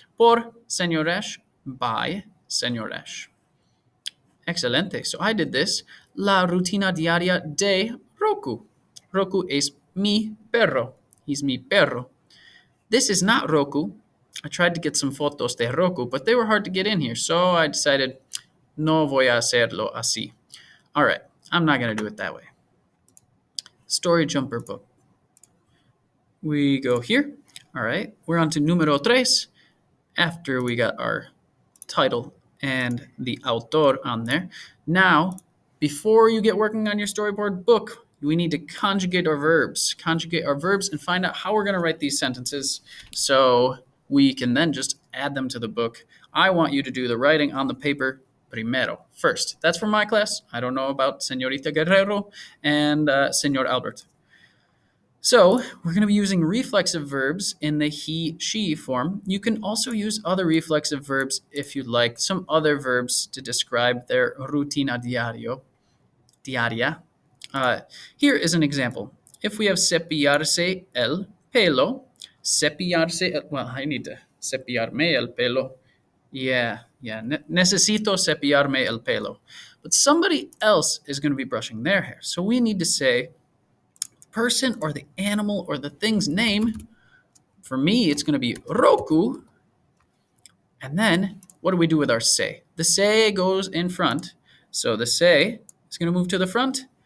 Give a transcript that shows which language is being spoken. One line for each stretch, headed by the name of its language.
Spanish: Por Senor Ash,
English: by Senor Ash.
Spanish: Excelente.
English: So I did this.
Spanish: La rutina diaria de Roku. Roku es mi perro.
English: He's
Spanish: mi perro.
English: This is not Roku. I tried to get some
Spanish: fotos de Roku,
English: but they were hard to get in here. So I decided,
Spanish: no voy a hacerlo así.
English: All right. I'm not going to do it that way. Story Jumper book. We go here. All right. We're on to número 3. After we got our title and the autor on there. Now, before you get working on your storyboard book, we need to conjugate our verbs. Conjugate our verbs and find out how we're going to write these sentences so we can then just add them to the book. I want you to do the writing on the paper primero, first. That's for my class. I don't know about Señorita Guerrero and Señor Albert. So we're going to be using reflexive verbs in the he, she form. You can also use other reflexive verbs if you'd like, some other verbs to describe their rutina diaria. Here is an example. If we have
Spanish: cepillarse el pelo,
English: well, I need to
Spanish: cepillarme el pelo.
English: Yeah,
Spanish: necesito cepillarme el pelo.
English: But somebody else is going to be brushing their hair. So we need to say person or the animal or the thing's name. For me, it's going to be Roku. And then what do we do with our se? The se goes in front. So the se is going to move to the front.